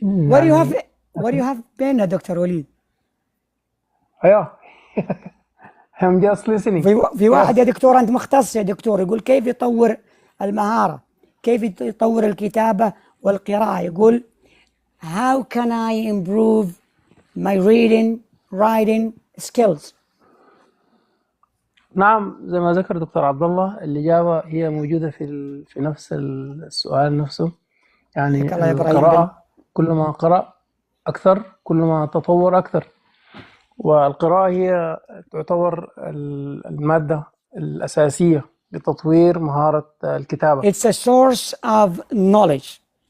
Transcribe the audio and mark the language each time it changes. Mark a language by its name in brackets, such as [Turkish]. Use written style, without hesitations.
[English] What do you have been يا doctor وليد؟ [Arabic] أيوه. [English] I'm just listening. [Arabic] في واحد يا دكتور أنت مختص يا دكتور، يقول كيف يطور المهارة، كيف يطور الكتابة والقراءة، يقول [English] how can I improve my writing skills. [Arabic] نعم، زي ما ذكر دكتور عبد الله، الإجابة هي موجودة في نفس السؤال نفسه. يعني القراءة كل ما قرأ أكثر كل ما تطور أكثر، والقراءة هي تعتبر المادة الأساسية لتطوير مهارة الكتابة. [English] It's a source of knowledge.